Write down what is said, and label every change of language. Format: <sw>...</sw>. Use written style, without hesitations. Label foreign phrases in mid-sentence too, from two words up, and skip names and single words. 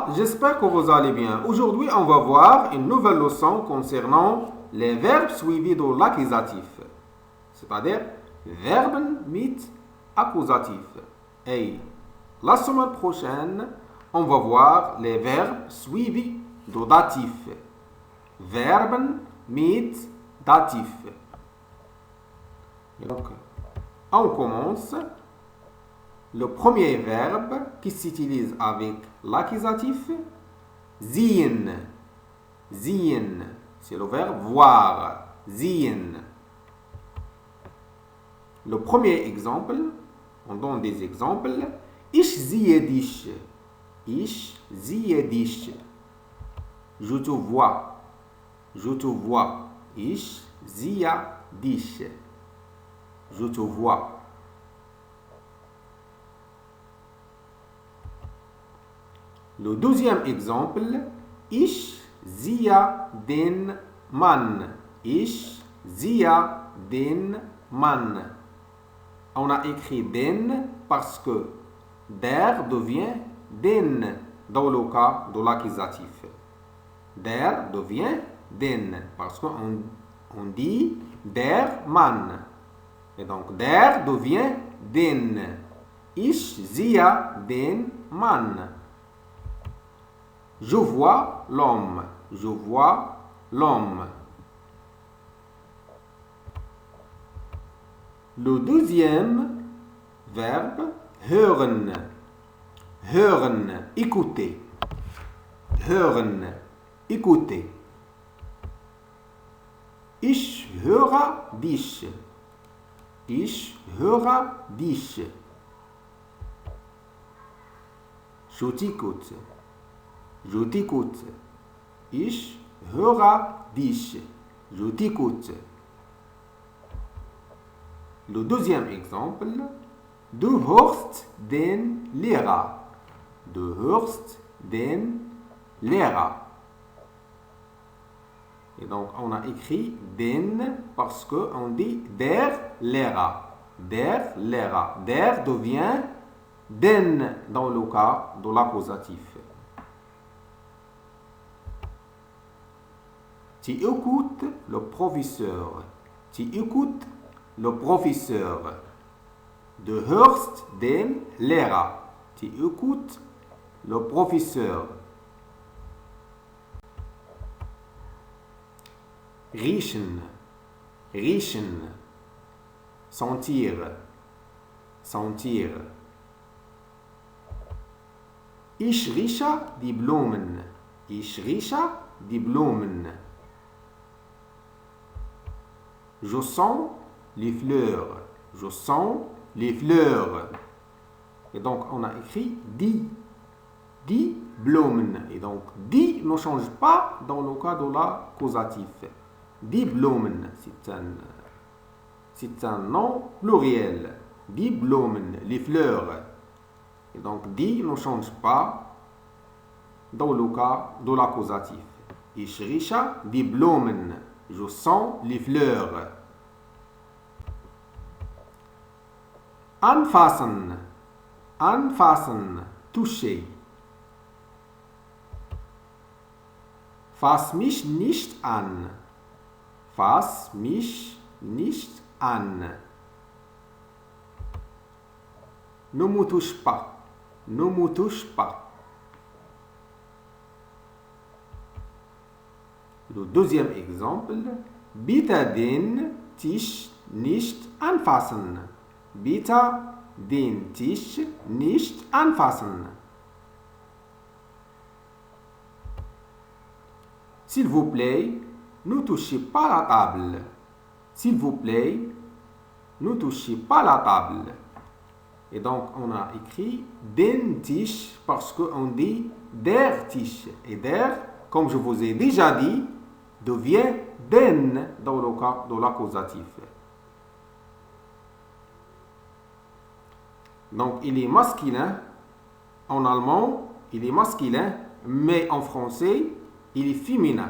<fr>J'espère que vous allez bien. Aujourd'hui, on va voir une nouvelle leçon concernant les verbes suivis de l'accusatif. C'est-à-dire</fr> <de>Verben mit accusatif.</de> <fr>Et la semaine prochaine, on va voir les verbes suivis de datif.</fr> <de>Verben mit datif.</de> <fr>Donc, on commence. Le premier verbe qui s'utilise avec l'accusatif,</fr> <de>sehen. Sehen,</de> <fr>c'est le verbe voir.</fr> <de>Sehen.</de> <fr>Le premier exemple, on donne des exemples.</fr> <de>Ich sehe dich. Ich sehe dich.</de> <fr>Je te vois. Je te vois.</fr> <de>Ich sehe dich.</de> <fr>Je te vois. Le deuxième exemple,</fr> <de>ich sehe den Mann. Ich sehe den Mann.</de> <fr>On a écrit den parce que der devient den dans le cas de l'accusatif. Der devient den parce qu'on dit</fr> <de>der Mann.</de> <fr>Et donc der devient den.</fr> <de>Ich sehe den Mann.</de> <fr>Je vois l'homme. Je vois l'homme. Le deuxième verbe,</fr> <de>hören. Hören, écouter. Hören, écouter. Ich höre dich. Ich höre dich.</de> <fr>Je t'écoute. Je t'écoute.</fr> <de>Ich höre dich.</de> <fr>Je t'écoute. Le deuxième exemple,</fr> <de>du hörst den Lehrer. Du hörst den Lehrer.</de> <fr>Et donc, on a écrit den parce qu'on dit</fr> <de>der Lehrer. Der Lehrer.</de> <fr>Der devient den dans le cas de l'accusatif. Tu écoutes le professeur. Tu écoutes le professeur.</fr> <de>Du hörst den Lehrer.</de> <fr>Tu écoutes le professeur.</fr> <de>Riechen. Riechen.</de> <fr>Sentir. Sentir.</fr> <de>Ich rieche die Blumen. Ich rieche die Blumen.</de> <fr>Je sens les fleurs. Je sens les fleurs. Et donc, on a écrit die.</fr> <de>Die Blumen.</de> <fr>Et donc, die ne change pas dans le cas de l'accusatif.</fr> <de>Die Blumen,</de> <fr>c'est un nom pluriel.</fr> <de>Die Blumen,</de> <fr>les fleurs. Et donc, die ne change pas dans le cas de l'accusatif.</fr> <de>Ich rieche die Blumen.</de> <fr>Je sens les fleurs.</fr> <de>Anfassen. Anfassen. Toucher. Fass mich nicht an. Fass mich nicht an.</de> <fr>Ne me touche pas. Ne me touche pas. Le deuxième exemple,</fr> <de>bitte den Tisch nicht anfassen. Bitte den Tisch nicht anfassen.</de> <fr>S'il vous plaît, ne touchez pas la table. S'il vous plaît, ne touchez pas la table. Et donc, on a écrit</fr> <de>den Tisch</de> <fr>parce qu'on dit</fr> <de>der Tisch.</de> <fr>Et der, comme je vous ai déjà dit, devient den dans le cas de l'accusatif. Donc, il est masculin. En allemand, il est masculin, mais en français, il est féminin.</fr>